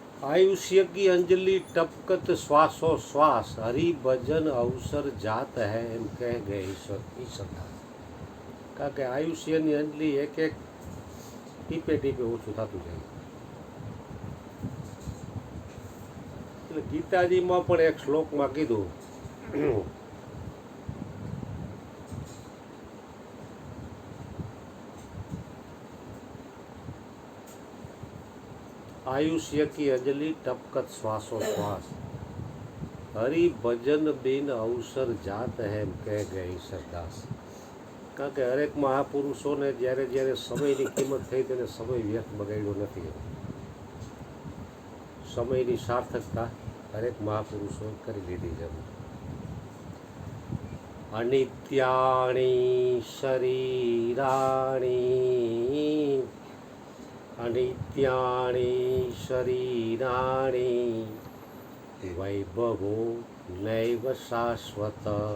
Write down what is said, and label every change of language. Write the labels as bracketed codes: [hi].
[hi] आयुष्य की अंजलि टपकत श्वासो श्वास, हरि भजन अवसर जात है एम कह गए ईश्वरदास. [gu] કારણ કે આયુષ્યની અંજલિ એક એક ટીપે ટીપે ઓછું થતું જાય. એટલે ગીતાજીમાં પણ એક શ્લોકમાં કીધું, [hi] आयुष्य की अंजलि टपकत श्वासो श्वास, हरि भजन बिन अवसर जात है कह गए ईश्वरदास. [gu] કારણ કે હરેક મહાપુરુષોને જ્યારે જ્યારે સમયની કિંમત થઈ તેને સમય વ્યર્થ બગાડ્યો નથી. સમયની સાર્થકતા હરેક મહાપુરુષોએ કરી લીધી છે. [sa] અનિત્યાણી શરીરાણી, અનિત્યાણી શરીરાણી, વૈભવો નૈવ શાશ્વત,